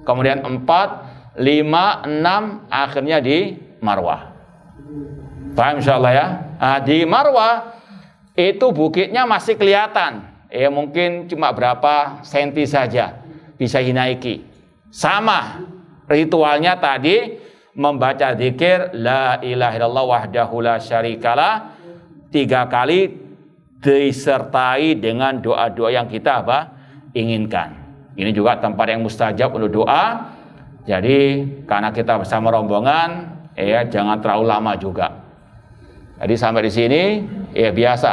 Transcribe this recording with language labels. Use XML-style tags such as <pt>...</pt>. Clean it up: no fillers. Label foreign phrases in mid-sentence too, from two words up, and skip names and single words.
<id>Kemudian 4, 5, 6 akhirnya di Marwah. Paham insyaallah ya? Di Marwah itu bukitnya masih kelihatan. Mungkin cuma berapa senti saja bisa dinaiki. Sama ritualnya tadi membaca zikir</id> <ar>لا إله إلا الله وحده لا شريك له</ar> <id>3 kali disertai dengan doa-doa yang kita inginkan. Ini juga tempat yang mustajab untuk doa. Jadi karena kita bersama rombongan, jangan terlalu lama juga. Jadi sampai di sini biasa.</id>